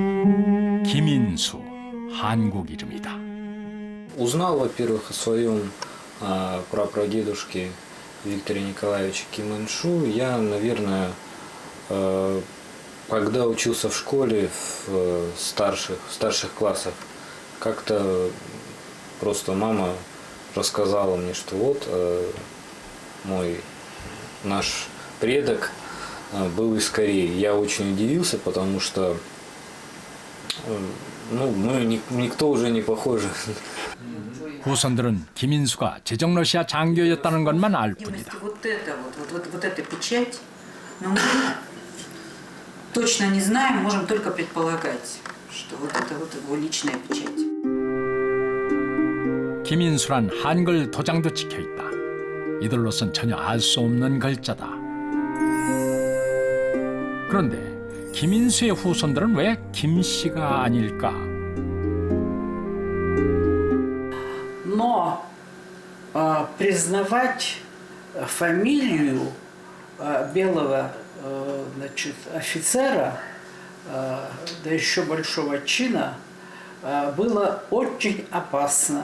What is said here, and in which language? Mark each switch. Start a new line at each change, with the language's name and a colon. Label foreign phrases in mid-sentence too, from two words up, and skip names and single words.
Korean: 김인수, 한국 이름이다.
Russian: Узнал, во-первых, о своем прапрадедушки Виктора Николаевича Ким Ин Шу, я, наверное, когда учился в школе в старших классах, как-то просто мама рассказала мне, что вот наш предок был из Кореи. Я очень удивился, потому что мы никто уже не похожи.
Korean: 후손들은 김인수가 제정 러시아 장교였다는 것만 알 뿐이다.
Russian: Вот эта печать, но мы точно не знаем, можем только предполагать, что вот это вот его личная печать.
Korean: 김인수란 한글 도장도 찍혀 있다. 이들로선 전혀 알 수 없는 글자다. 그런데 김인수의 후손들은 왜 김씨가 아닐까?
Russian: Но признавать фамилию белого офицера, да еще большого чина, было очень опасно.